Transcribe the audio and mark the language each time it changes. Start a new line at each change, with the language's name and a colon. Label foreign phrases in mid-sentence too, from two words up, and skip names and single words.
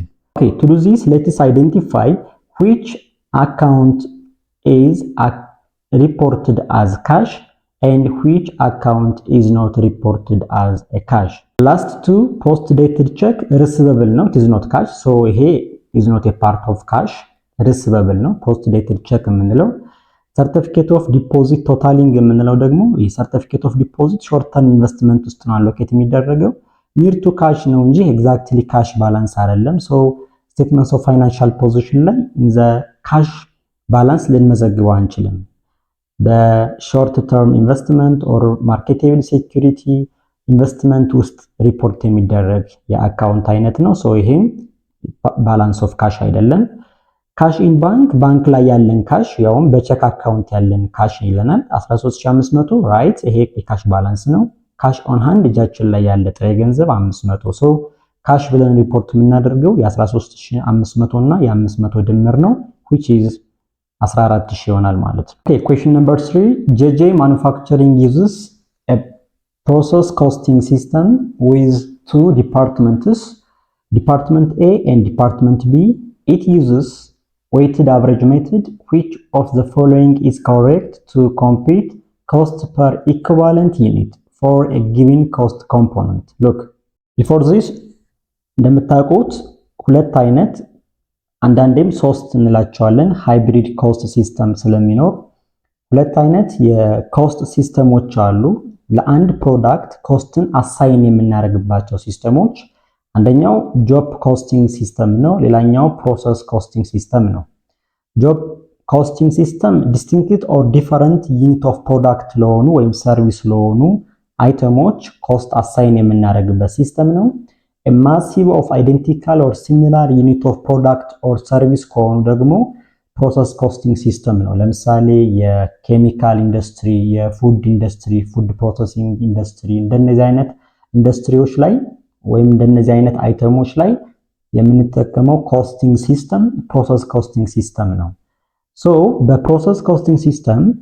English: Okay, to do this let us identify which account is reported as cash and which account is not reported as a cash? Last two, post dated check receivable ነው, it is not cash, so ይሄ is not a part of cash, receivable ነው post dated check የምንለው። certificate of deposit totaling
Amharic: የምንለው ደግሞ ይሄ
English: certificate of deposit short term investment
Amharic: ውስጥ ነው
English: allocate የሚደረገው near to cash
Amharic: ነው እንጂ
English: exactly cash balance አይደለም። so statements of financial position ላይ the cash balance
Amharic: ልንመዘግበው አንችልም።
English: short term investment or marketable security investment
Amharic: ውስጥ ሪፖርት የሚደረግ የአካውንት አይነት ነው። ሶ ይሄም
English: balance of cash
Amharic: አይደለም።
English: cash in bank
Amharic: ባንክ ላይ ያለን ካሽ ያውም በቼክ አካውንት ያለን ካሽ ይለናል 13500 ራይት፣ ይሄ የካሽ ባላንስ ነው።
English: cash on hand
Amharic: እጃችን ላይ ያለ ጥሬ ገንዘብ 500።
English: so cash
Amharic: ብለን ሪፖርት የምናደርገው የ13500 እና የ500 ድምር ነው
English: which is 14000
Amharic: ይሆናል ማለት ነው።
English: ኦኬ question number 3 JJ manufacturing uses a process costing system with two departments, department A and department B. It uses weighted average method. Which of the following is correct to compute cost per equivalent unit for a given cost component? Look, before this
Amharic: እንደምታውቁት ሁለት አይነት አንዳንዴም ሶስት እንላቸዋለን
English: hybrid cost system
Amharic: ስለሚኖር ሁለት አይነት የኮስት ሲስተሞች አሉ። ለአንድ ፕሮዳክት ኮስትን አሳይን የምናደርግባቸው ሲስተሞች አንደኛው
English: job costing system
Amharic: ነው፣ ሌላኛው
English: process costing system
Amharic: ነው።
English: job costing system distinct or different unit of
Amharic: ፕሮዳክት ለሆኑ ወይም ሰርቪስ ለሆኑ አይተሞች
English: cost assign
Amharic: የምናደርግበት ሲስተም ነው።
English: a massive of identical or similar unit of product or service
Amharic: ከሆኑ ደግሞ
English: process costing system
Amharic: ነው። ለምሳሌ የኬሚካል ኢንዱስትሪ፣ የፉድ ኢንዱስትሪ፣
English: food processing industry
Amharic: እንደነዚህ አይነት ኢንዱስትሪዎች ላይ ወይም እንደነዚህ አይነት አይተሞች ላይ የምንጠቀመው
English: costing system process costing system
Amharic: ነው። ሶ
English: process costing system